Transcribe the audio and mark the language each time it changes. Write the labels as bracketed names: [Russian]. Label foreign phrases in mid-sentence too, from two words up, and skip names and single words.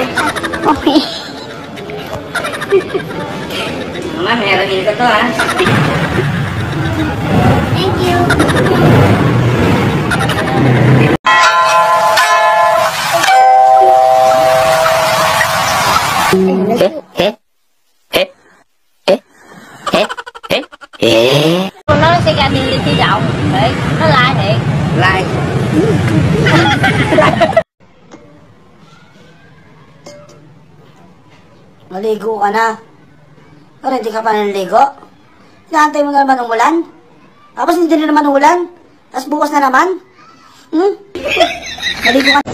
[Filipino] Okay. Mama, meron din ko to ha. [English] Thank you. [Vietnamese] Nó sẽ ra đi thi đậu. Đấy, nó lại thiệt. Lại. [Filipino] Maligo ka na. Pero hindi ka pa naliligo. Inaantay mo na naman ng ulan. Tapos hindi na naman ng ulan. Tapos bukas na naman. Maligo ka.